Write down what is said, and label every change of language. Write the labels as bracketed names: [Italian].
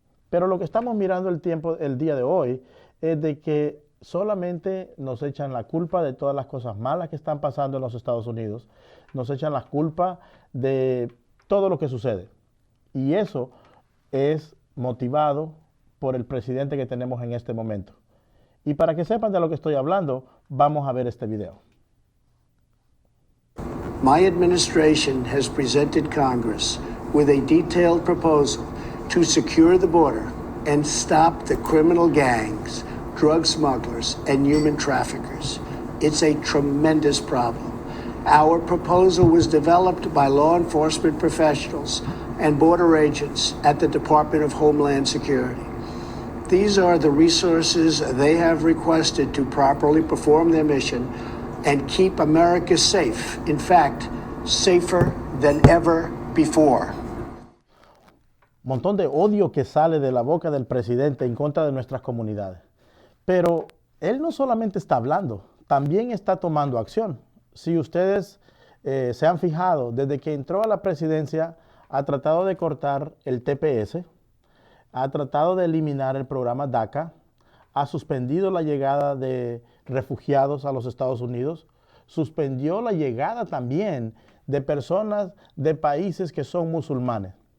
[Spanish] Pero lo que estamos mirando el día de hoy es de que solamente nos echan la culpa de todas las cosas malas que están pasando en los Estados Unidos, nos echan la culpa de todo lo que sucede. Y eso es motivado por el presidente que tenemos en este momento. Y para que sepan de lo que estoy hablando, vamos a ver este video. [English] My administration has presented Congress with a detailed proposal to secure the border and stop the criminal gangs, drug smugglers, and human traffickers. It's a tremendous problem. Our proposal was developed by law enforcement professionals and border agents at the Department of Homeland Security. These are the resources they have requested to properly perform their mission and keep America safe. In fact, safer than ever before. [Spanish] Montón de odio que sale de la boca del presidente en contra de nuestras comunidades. Pero él no solamente está hablando, también está tomando acción. Si ustedes se han fijado, desde que entró a la presidencia, ha tratado de cortar el TPS, ha tratado de eliminar el programa DACA, ha suspendido la llegada de refugiados a los Estados Unidos, suspendió la llegada también de personas de países que son musulmanes.